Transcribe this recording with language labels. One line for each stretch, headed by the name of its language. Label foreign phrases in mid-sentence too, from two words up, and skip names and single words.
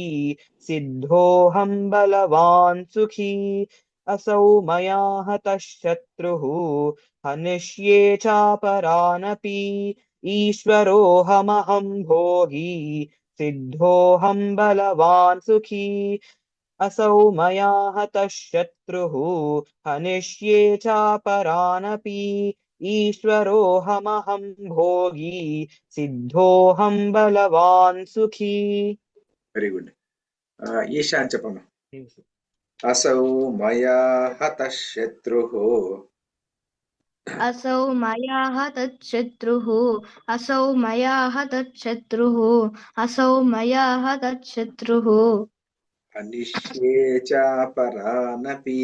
Sanskrit: सिद्धोऽहं बलवान् सुखी असौ मया हतः शत्रुः हनिष्ये चापरानपि ईश्वरोऽहमहं भोगी सिद्धोऽहं बलवान् सुखी असौ मया हतः शत्रुः हनिष्ये चापरानपि ईश्वरोऽहमहं भोगी सिद्धोऽहं बलवान् सुखी
English: very good
Telugu: ఈశా అని చెప్పమ్మా
Sanskrit: असौ मया हतः शत्रुः असौ मया हतच्छत्रुः असौ मया हतच्छत्रुः असौ मया हतच्छत्रुः हनिष्ये चापरानपि